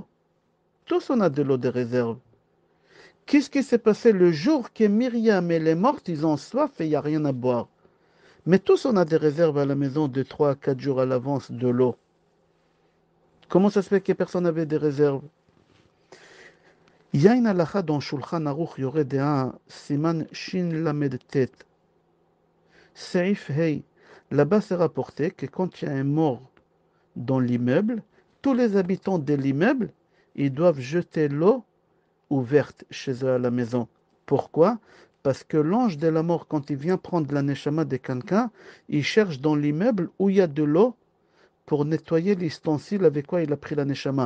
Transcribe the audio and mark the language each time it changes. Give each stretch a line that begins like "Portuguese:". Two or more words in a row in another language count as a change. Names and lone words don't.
French: Tous on a de l'eau de réserve. Qu'est-ce qui s'est passé le jour que Myriam elle est morte? Ils ont soif et il n'y a rien à boire. Mais tous on a des réserves à la maison de 3 à 4 jours à l'avance de l'eau. Comment ça se fait que personne n'avait des réserves? Il y a une halakha dans Shulchan Aruch Yoreh De'ah,
Hebrew: סימן שין למד טית, סעיף הי.
French: Là-bas, c'est rapporté que quand il y a un mort dans l'immeuble, tous les habitants de l'immeuble, ils doivent jeter l'eau ouverte chez eux à la maison. Pourquoi? Parce que l'ange de la mort, quand il vient prendre la neshama de quelqu'un, il cherche dans l'immeuble où il y a de l'eau pour nettoyer l'ustensile avec quoi il a pris la neshama.